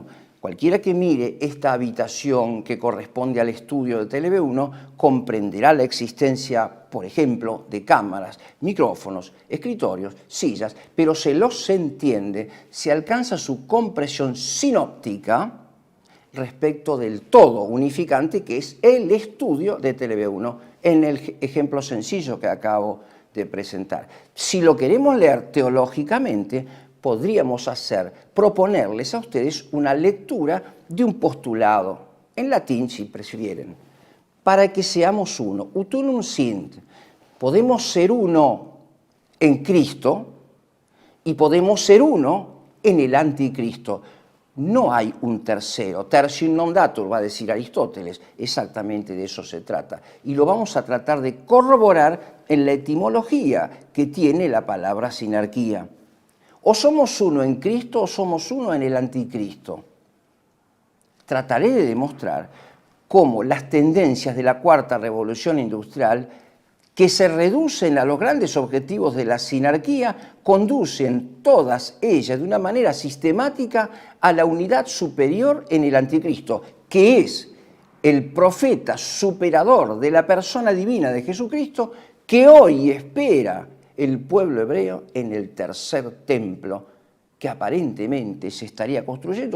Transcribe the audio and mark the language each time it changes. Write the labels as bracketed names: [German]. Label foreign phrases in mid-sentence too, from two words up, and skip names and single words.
[Spanish] Cualquiera que mire esta habitación que corresponde al estudio de TV1 comprenderá la existencia, por ejemplo, de cámaras, micrófonos, escritorios, sillas, pero se los entiende, se alcanza su compresión sinóptica respecto del todo unificante que es el estudio de TV1, en el ejemplo sencillo que acabo de presentar. Si lo queremos leer teológicamente, podríamos proponerles a ustedes una lectura de un postulado, en latín si prefieren, para que seamos uno. [Latin] Ut unum sint. [Spanish] Podemos ser uno en Cristo y podemos ser uno en el anticristo. No hay un tercero. [Latin] Tertium non datur, [Spanish] va a decir Aristóteles. Exactamente de eso se trata. Y lo vamos a tratar de corroborar en la etimología que tiene la palabra sinarquía. O somos uno en Cristo o somos uno en el anticristo. Trataré de demostrar cómo las tendencias de la cuarta revolución industrial, que se reducen a los grandes objetivos de la sinarquía, conducen todas ellas de una manera sistemática a la unidad superior en el anticristo, que es el profeta superador de la persona divina de Jesucristo, que hoy espera el pueblo hebreo en el tercer templo, que aparentemente se estaría construyendo.